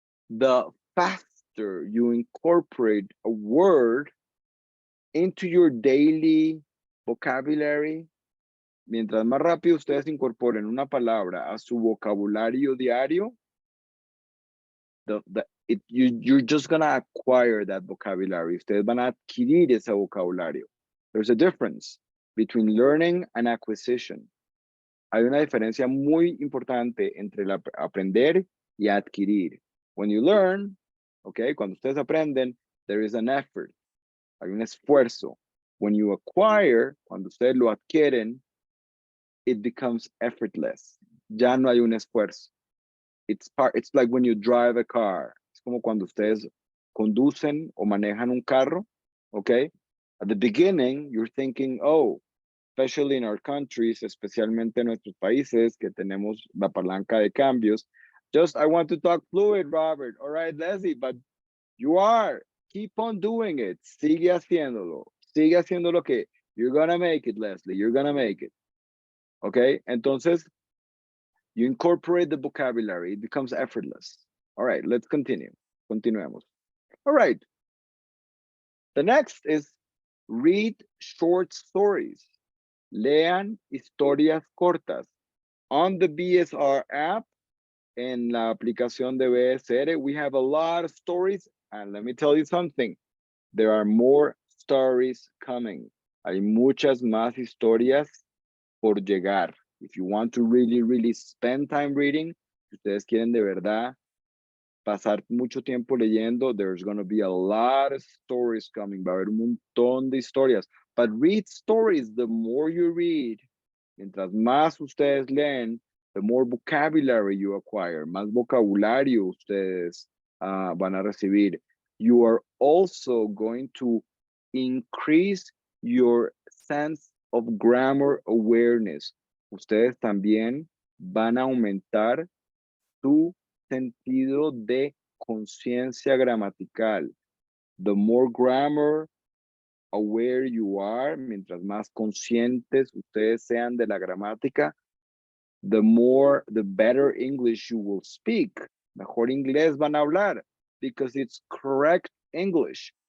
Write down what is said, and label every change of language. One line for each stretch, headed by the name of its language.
English: The faster you incorporate a word into your daily vocabulary,
Spanish: mientras más rápido ustedes incorporen una palabra a su vocabulario diario,
English: you're just gonna acquire that vocabulary.
Spanish: Ustedes van a adquirir ese vocabulario.
English: There's a difference between learning and acquisition.
Spanish: Hay una diferencia muy importante entre aprender y adquirir.
English: When you learn, okay,
Spanish: cuando ustedes aprenden,
English: there is an effort.
Spanish: Hay un esfuerzo.
English: When you acquire,
Spanish: cuando ustedes lo adquieren,
English: it becomes effortless.
Spanish: Ya no hay un esfuerzo.
English: It's like when you drive a car.
Spanish: Es como cuando ustedes conducen o manejan un carro, okay?
English: At the beginning, you're thinking, oh, especially in our countries,
Spanish: especialmente en nuestros países que tenemos la palanca de cambios.
English: I want to talk fluid, Robert. All right, Leslie, but you are. Keep on doing it.
Spanish: Sigue haciéndolo. Sigue haciendo lo que.
English: You're gonna make it, Leslie. You're gonna make it. Okay? Entonces, you incorporate the vocabulary. It becomes effortless. All right, let's continue.
Spanish: Continuemos.
English: All right. The next is read short stories.
Spanish: Lean historias cortas.
English: On the BSR app,
Spanish: en la aplicación de BSR,
English: we have a lot of stories. And let me tell you something. There are more stories coming.
Spanish: Hay muchas más historias por llegar.
English: If you want to really, really spend time reading,
Spanish: si ustedes quieren de verdad pasar mucho tiempo leyendo,
English: there's going to be a lot of stories coming.
Spanish: Va a haber un montón de historias.
English: But read stories, the more you read,
Spanish: mientras más ustedes leen,
English: the more vocabulary you acquire,
Spanish: más vocabulario ustedes van a recibir.
English: You are also going to increase your sense of grammar awareness.
Spanish: Ustedes también van a aumentar su sentido de conciencia gramatical.
English: The more grammar aware you are,
Spanish: mientras más conscientes ustedes sean de la gramática,
English: the better English you will speak.
Spanish: Mejor inglés van a hablar,
English: because it's correct English.